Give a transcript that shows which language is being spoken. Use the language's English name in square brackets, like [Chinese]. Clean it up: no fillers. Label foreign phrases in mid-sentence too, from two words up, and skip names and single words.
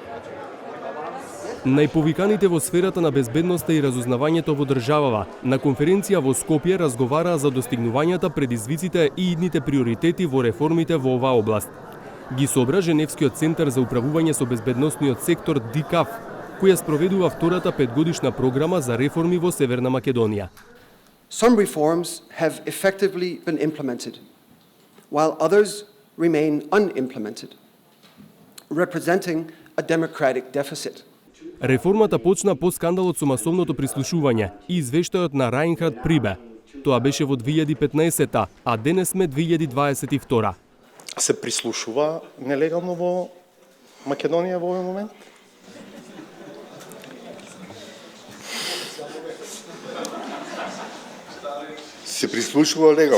[Macedonian] Најповиканите во сферата на безбедноста и разузнавањето во државава на конференција во Скопје разговараа за достигнувањата, предизвиците и идните приоритети во реформите во оваа област. Ги собра Женевскиот центар за управување со безбедносниот сектор ДИКАФ, која спроведува втората петгодишна програма за реформи во Северна Македонија. [English] Some reforms have effectively been implemented, while others remain unimplemented, representing a democratic deficit. [Macedonian] Реформата почна по скандалот со масовното прислушување и извештајот на Райнхард Прибе. Тоа беше во 2015-та, а денес сме 2022. Се прислушува нелегално во Македонија во овој момент? Се прислушува легално.